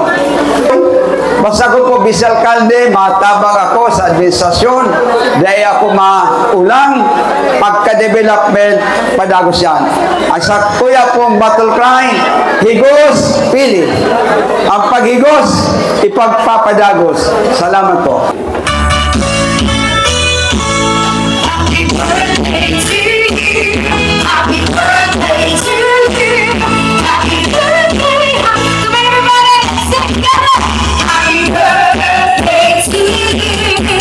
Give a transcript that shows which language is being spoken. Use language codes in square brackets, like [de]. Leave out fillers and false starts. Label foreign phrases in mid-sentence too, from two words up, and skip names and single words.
[bik] Basta ko po, vice-alkalde, matabang ako sa administrasyon, dahil ako maulang pagka-development, padagos yan. Ang sa kuya pong battle cry, higos, pili. Ang paghigos, ipagpapadagos. Salamat po. [en] Happy birthday to you. Happy birthday to you. Happy birthday. Come everybody, sing together. Happy birthday to you.